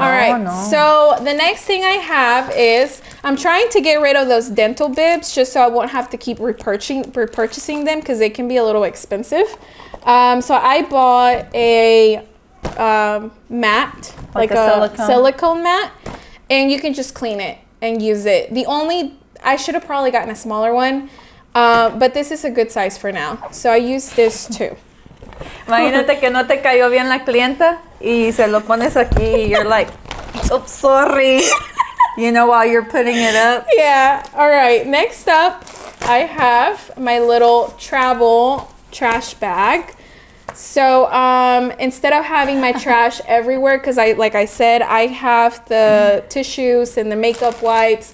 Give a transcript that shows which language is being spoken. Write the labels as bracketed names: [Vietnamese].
[English] all right, so the next thing I have is I'm trying to get rid of those dental bibs just so I won't have to keep repurchasing them because they can be a little expensive. So I bought a mat, Like like a a silicone mat, and you can just clean it and use it. I should have probably gotten a smaller one, but this is a good size for now. So I use this too. [Spanish] Imagínate que no te cayó bien la clienta y se lo pones aquí y [English] you're like, oops, sorry. You know, while you're putting it up. Yeah. All right. Next up, I have my little travel trash bag. So instead of having my trash everywhere, because like I said, I have the tissues and the makeup wipes